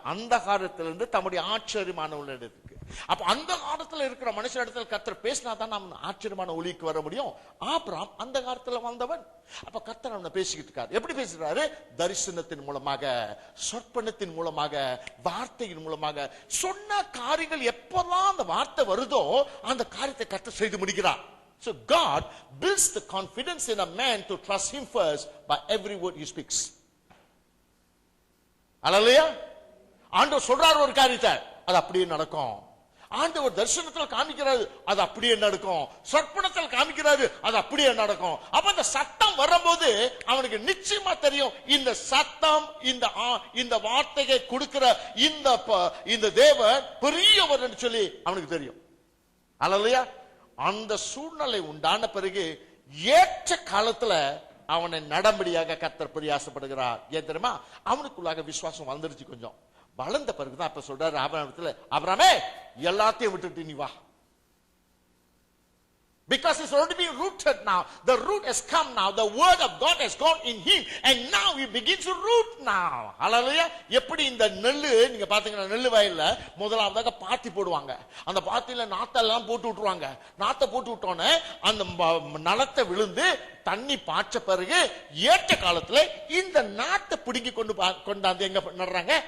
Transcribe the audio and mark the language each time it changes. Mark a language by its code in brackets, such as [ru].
[ta] அந்த காலத்திலிருந்து தம்முடைய ஆச்சரியமான உள்ள இடத்துக்கு. அப்ப அந்த காலத்துல இருக்கிற மனுஷ இடத்துல கர்த்தர் பேசினாதான் நம்ம ஆச்சரியமான ஒளிக்கு வர முடியும். ஆபிரகாம் அந்த காலத்துல வந்தவன். அப்ப கர்த்தர் அவனை பேசிக்கிட்டு இருக்காரு. எப்படி பேசுறாரு? தரிசனத்தின் மூலமாக, சொற்பனத்தின் மூலமாக, வார்த்தையின் மூலமாக. சொன்ன காரியங்கள் எப்பதான் அந்த வார்த்தை வருதோ அந்த காரியத்தை கர்த்தர் செய்து முடிக்கிறார். [en] So God builds the confidence in a man to trust him first by every word he speaks. [ta] அல்லேலூயா. ஆண்டவர் சொல்றாரு ஒரு காரியத்தை, அது அப்படியே நடக்கும். ஆண்டவர் தரிசனத்தில் காமிக்கிறாரு, அது அப்படியே நடக்கும். சொற்பனத்தில் காமிக்கிறாரு, அது அப்படியே நடக்கும். அப்ப இந்த சத்தம் வரும்போது அவனுக்கு நிச்சயமா தெரியும், இந்த சத்தம், இந்த வார்த்தையை கொடுக்கிற இந்த தேவன் பெரியவர் என்று சொல்லி அவனுக்கு தெரியும். அல்லேலூயா. அந்த சூழ்நிலை உண்டான பிறகு ஏற்ற காலத்துல அவனை நடம்படியாக கர்த்தர் பிரயாசப்படுகிறார். ஏன் தெரியுமா? அவனுக்குள்ளாக விசுவாசம் வந்துருச்சு. கொஞ்சம் வளர்ந்த பிறகுதான் அப்ப சொல்றாரு ஆபிரகாமத்துல, ஆபிரகாமே எல்லாத்தையும் விட்டுட்டு நீ வா. [en] Because it's already been rooted now. The root has come now. The word of God has gone in him. And now he begins to root now. Hallelujah. [ta] எப்படி இந்த நெல்லு, நீங்க பாத்தீங்கன்னா நெல்லு வயல்ல முதலாவதாக பாத்தி போடுவாங்க. அந்த பாத்தியில நாத்தெல்லாம் போட்டு விட்டுருவாங்க. நாத்தை போட்டு விட்டோன்னே அந்த நலத்தை விழுந்து தண்ணி பாய்ச்ச பிறகு ஏற்ற காலத்துல இந்த நாட்டை பிடுங்கி கொண்டாந்து எங்க நடுறாங்க?